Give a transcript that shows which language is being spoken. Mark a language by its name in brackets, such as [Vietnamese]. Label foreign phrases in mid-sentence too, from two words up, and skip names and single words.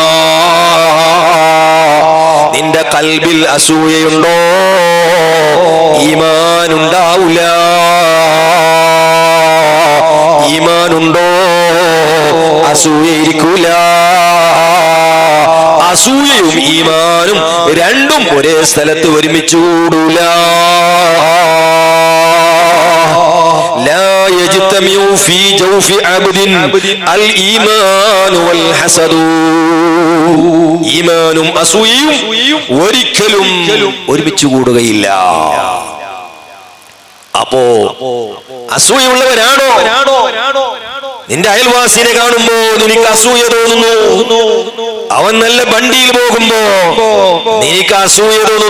[Malayalam] നിന്റെ ഖൽബിൽ അസൂയയുണ്ടോ, ഈമാൻ ഉണ്ടാവില്ല. ഈമാനുണ്ടോ, അസൂയ ഇരിക്കൂല. അസൂയ അസൂയയും ഈമാനും രണ്ടും ഒരേ സ്ഥലത്ത് ഒരുമിച്ച് കൂടൂല. [Arabic] لا يجتمع في جوف عبد الإيمان والحسد. [Malayalam] ഈമാനും അസൂയയും ഒരിക്കലും ഒരുമിച്ച് കൂടുകയില്ല. അപ്പോ അസൂയുള്ളവനാണോ നിന്റെ അയൽവാസിനെ കാണുമ്പോ നിനക്ക് അസൂയ തോന്നുന്നു? അവൻ നല്ല വണ്ടിയിൽ പോകുമ്പോ നിനക്ക് അസൂയ തോന്നുന്നു?